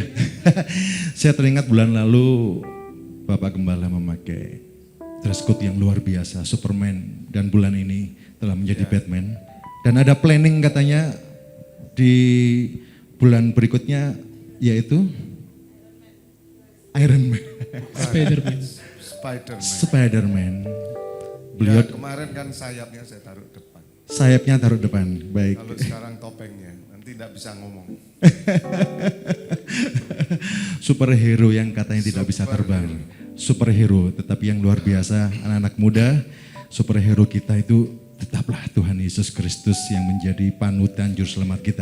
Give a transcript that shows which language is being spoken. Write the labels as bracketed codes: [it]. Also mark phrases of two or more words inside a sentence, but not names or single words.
[id] Saya teringat bulan lalu Bapak Gembala memakai [en] dress code [id] yang luar biasa, Superman, dan bulan ini telah menjadi Batman. Dan ada planning katanya di bulan berikutnya yaitu Iron Man. Spider-Man. Spider-Man. Spider-Man. Beliau Ya, kemarin kan sayapnya saya taruh depan. sayapnya taruh depan. Baik. Kalau sekarang topengnya, nanti tidak bisa ngomong. Superhero yang katanya tidak bisa terbang. Superhero, tetapi yang luar biasa, anak-anak muda, superhero kita itu tetaplah Tuhan Yesus Kristus yang menjadi panutan juru selamat kita.